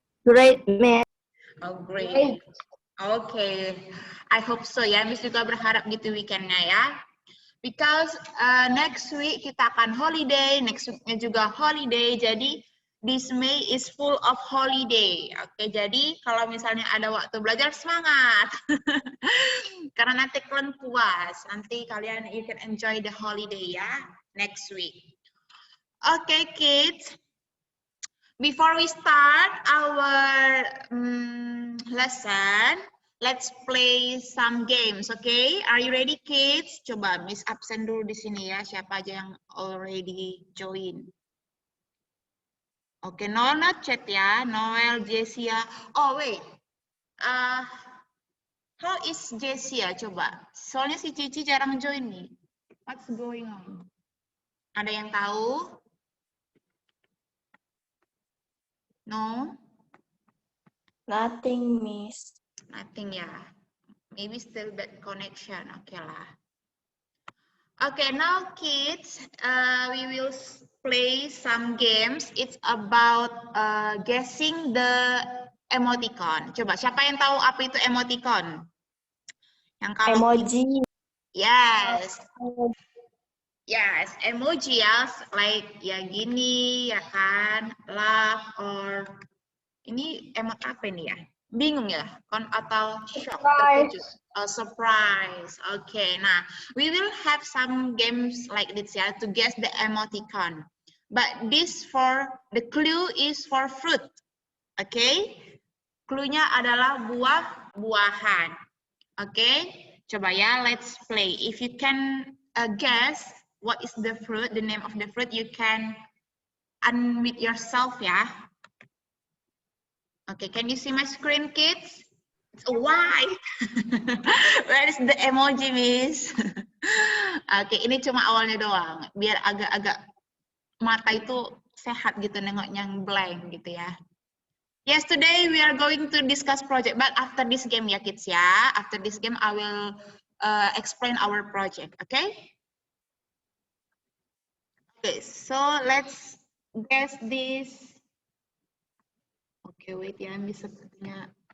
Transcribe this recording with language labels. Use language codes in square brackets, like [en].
[en] Great, man. Oh, great. Okay. I hope so ya. [id] Miss juga berharap gitu weekendnya ya. [en] Because next week [id] kita akan holiday, next weeknya juga holiday. [en] Jadi, this May is full of holiday. [id] Oke, jadi kalau misalnya ada waktu belajar, semangat. Karena nanti kalian puas. Nanti kalian [en] you can enjoy the holiday ya, next week. Okay, kids. Before we start our lesson, let's play some games, okay? Are you ready, kids? [id] Coba Miss absen dulu di sini ya, siapa aja yang already join. [en] Oke, Noel not chat ya, Noel, Jessia. Oh wait, how is Jessia? [id] Coba, soalnya si Cici jarang join nih. [en] What's going on? [id] Ada yang tahu? [en] No? Nothing, Miss. Nothing ya. Maybe still bad connection. Okay lah. Okay, now kids, we will play some games. It's about guessing the emoticon. [id] Coba, siapa yang tahu apa itu emoticon? Yang kalau [en] Emoji. Yes. Yes, [id] emoji ya, like ya gini, ya kan, laugh or ini emot apa ini ya? Bingung ya, atau shock, terkejut, surprise. [en] Okay, nah, we will have some games like this ya to guess the emoticon. But this for the clue is for fruit. [id] Okay, cluenya adalah buah-buahan. [en] Okay, [id] coba ya, [en] let's play. If you can guess what is the fruit, the name of the fruit, you can unmute yourself ya. Okay, can you see my screen, kids? It's white. Where is the emoji, Miss? [id] Okay, ini cuma awalnya doang. Biar agak-agak mata itu sehat gitu nengoknya yang blank gitu ya. [en] Yes, today we are going to discuss project, but after this game ya, kids ya. After this game, I will explain our project, okay? Okay, so let's guess this. Oke, wait ya, [id] Miss sepertinya.